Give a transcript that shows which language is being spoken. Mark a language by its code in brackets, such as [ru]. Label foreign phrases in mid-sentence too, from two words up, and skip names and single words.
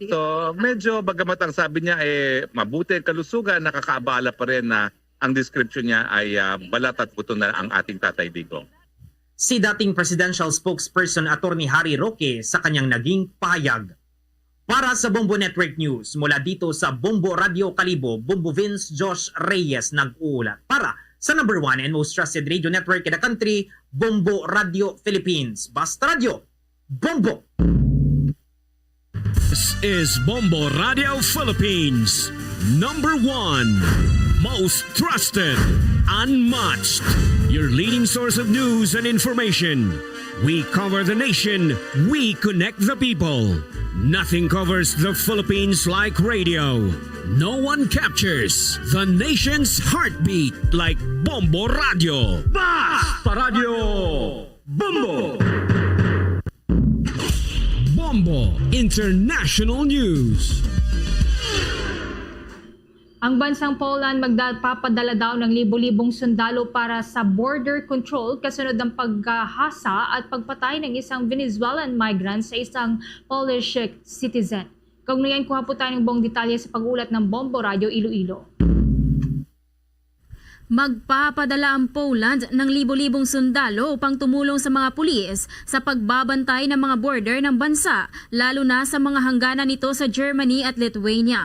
[tl] So medyo bagamat ang sabi niya mabuti ang kalusugan, nakakaabala pa rin na ang description niya ay balat at buto na ang ating Tatay Digong. Si dating presidential spokesperson Attorney Harry Roque sa kanyang naging pahayag. Para sa Bombo Network News, mula dito sa Bombo Radio Kalibo, Bombo Vince Josh Reyes nag-uulat. Para sa [en] number 1 and most trusted radio network in the country, Bombo Radio Philippines. Basta Radio, Bombo! This is Bombo Radio Philippines, number 1, most trusted, unmatched, your leading source of news and information. We cover the nation, we connect the people. Nothing covers the Philippines like radio. No one captures the nation's heartbeat like Bombo Radio. Basta Radio! Bombo! Bombo International News. [tl] Ang bansang Poland magpapadala daw ng libo-libong sundalo para sa border control kasunod ng paghahasa at pagpatay ng isang Venezuelan migrant sa isang Polish citizen. Kaugnayan kuha po tayo ng buong detalye sa pag-ulat ng Bombo Radio Iloilo. Magpapadala ang Poland ng libo-libong sundalo upang tumulong sa mga pulis sa pagbabantay ng mga border ng bansa, lalo na sa mga hangganan nito sa Germany at Lithuania.